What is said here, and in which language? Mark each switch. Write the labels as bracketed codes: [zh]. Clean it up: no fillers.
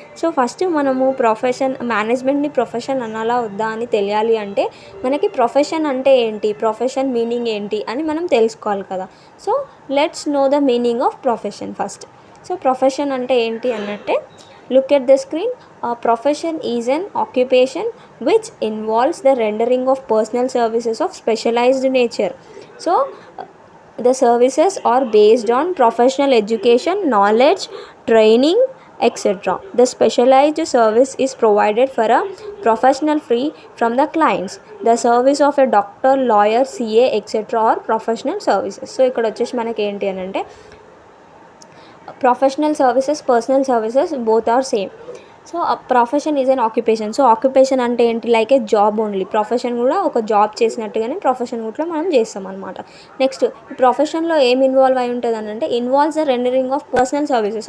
[te] So first మనము మేనేజ్మెంట్ని profession అనాలా వద్దా అని తెలియాలి అంటే మనకి ప్రొఫెషన్ అంటే ఏంటి, ప్రొఫెషన్ మీనింగ్ ఏంటి అని మనం తెలుసుకోవాలి కదా. [en] So let's know the meaning of profession first. [te] So profession అంటే ఏంటి అన్నట్టే, [en] look at the screen. A profession is an occupation which involves the rendering of personal services of specialized nature. So the services are based on professional education, knowledge, training, etc. The specialized service is provided for a professional fee from the clients. The service of a doctor, lawyer, CA, etc. are professional services. [te] So ఇక్కడ వచ్చేసి మనకి ఏంటి అని అంటే [en] Professional services, personal services both are same. So profession is an occupation. So occupation [te] అంటే ఏంటి, [en] Like a job only. [te] Profession కూడా ఒక జాబ్ చేసినట్టుగానే ప్రొఫెషన్ కూడా మనం చేస్తాం అనమాట. నెక్స్ట్ ఈ ప్రొఫెషన్లో ఏం ఇన్వాల్వ్ అయి ఉంటుంది అని అంటే [en] Involves the rendering of personal services.